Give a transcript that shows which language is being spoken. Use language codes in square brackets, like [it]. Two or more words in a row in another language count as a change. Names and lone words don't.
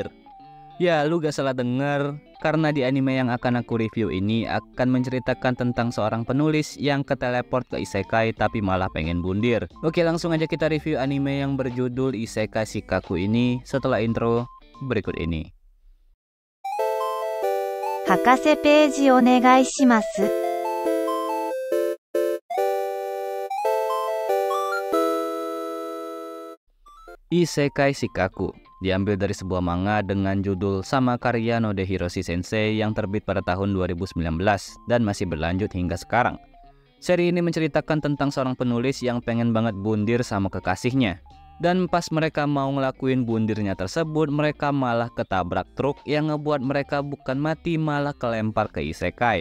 [id] Ya, lu gak salah denger, karena di anime yang akan aku review ini akan menceritakan tentang seorang penulis yang keteleport ke isekai tapi malah pengen bundir. Oke, langsung aja kita review anime yang berjudul Isekai Shikaku ini setelah intro berikut ini. [ja] 博士ページお願いします。 [id] Isekai Shikaku diambil dari sebuah manga dengan judul sama karya Node Hiroshi Sensei yang terbit pada tahun 2019 dan masih berlanjut hingga sekarang. Seri ini menceritakan tentang seorang penulis yang pengen banget bundir sama kekasihnya. Dan pas mereka mau ngelakuin bundirnya tersebut, mereka malah ketabrak truk yang ngebuat mereka bukan mati malah kelempar ke isekai.